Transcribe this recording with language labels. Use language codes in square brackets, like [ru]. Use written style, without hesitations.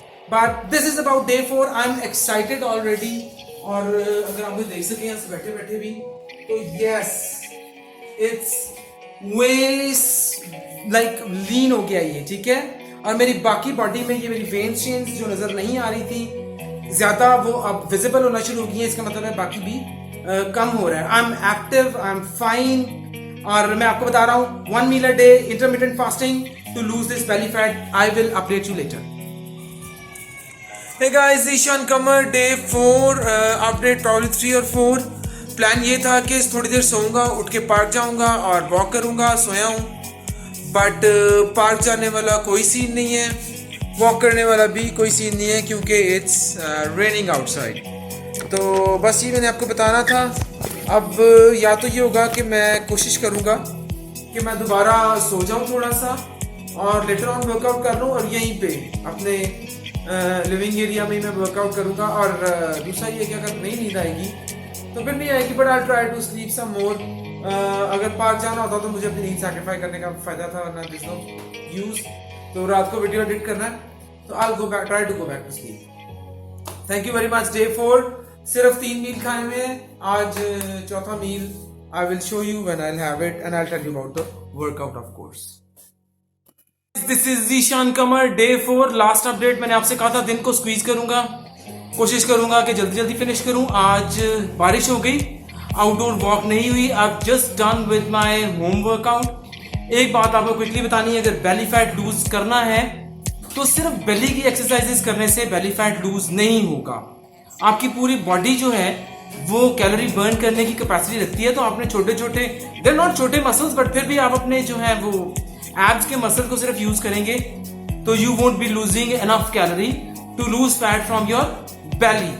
[en] But this is about day 4. I am excited already. [ur] اور اگر آپ مجھے دیکھ سکیں یہاں سے بیٹھے بیٹھے بھی، تو [en] yes it's was like lean [ur] ہو گیا یہ، ٹھیک ہے. اور میری باقی باڈی میں یہ میری وینز چینز جو نظر نہیں آ رہی تھی زیادہ، وہ اب ویزیبل ہونا شروع ہو گئی ہیں. اس کا مطلب ہے باقی بھی کم ہو رہا ہے. [en] I am active, I am fine. [ur] اور میں آپ کو بتا رہا ہوں [en] 1 meal a day intermittent fasting to lose this belly fat. I will update you later. Hey guys, Zishan Kamar, day 4, update probably 3 or 4. [ur] Plan یہ تھا کہ تھوڑی دیر سوؤں گا، اٹھ کے پارک جاؤں گا اور واک کروں گا. سویا ہوں، بٹ پارک جانے والا کوئی سین نہیں ہے، واک کرنے والا بھی کوئی سین نہیں ہے، کیونکہ [en] It's raining outside. [ur] تو بس یہ میں نے آپ کو بتانا تھا. اب یا تو یہ ہوگا کہ میں کوشش کروں گا کہ میں دوبارہ سو جاؤں تھوڑا سا، اور لیٹر آن ورک آؤٹ کر لوں، اور یہیں پہ اپنے لیونگ ایریا میں ورک آؤٹ کروں گا. اور دوسرا یہ کہ اگر نہیں نیند آئے گی تو پھر نہیں آئے گی، but [en] I try to sleep some more. [ur] اگر پارک جانا ہوتا تو مجھے اپنی نیند سیکریفائی کرنے کا فائدہ تھا، ورنہ [en] This no use. [ur] تو رات کو ویڈیو ایڈٹ کرنا ہے، [en] تو I go back, try to go back to sleep. Thank you very much. [ur] day 4 صرف 3 میل کھائے ہوئے ہیں. آج چوتھا میل [en] I will show you when I'll have it, and I'll tell you about the workout of course. This is Zishan Kamar, day 4, last update. [ur] میں نے آپ سے کہا تھا دن کو سکویز کروں گا، کوشش کروں گا کہ جلدی جلدی فنش کروں. آج بارش ہو گئی، آؤٹ ڈور واک نہیں ہوئی. [en] I've just done with my home workout. [ur] ایک بات آپ کو کوئکلی بتانی ہے، اگر بیلی فیٹ لوز کرنا ہے تو صرف بیلی کی ایکسرسائزز کرنے سے بیلی فیٹ لوز نہیں ہوگا. آپ کی پوری باڈی جو ہے وہ کیلوری برن کرنے کی کیپیسٹی رکھتی ہے. تو آپ نے چھوٹے چھوٹے، [en] there not [ur] چھوٹے مسلس، بٹ پھر بھی آپ اپنے جو ہے وہ ایبس کے مسل کو صرف یوز کریں گے تو [en] You won't be losing enough calorie to lose fat from your belly.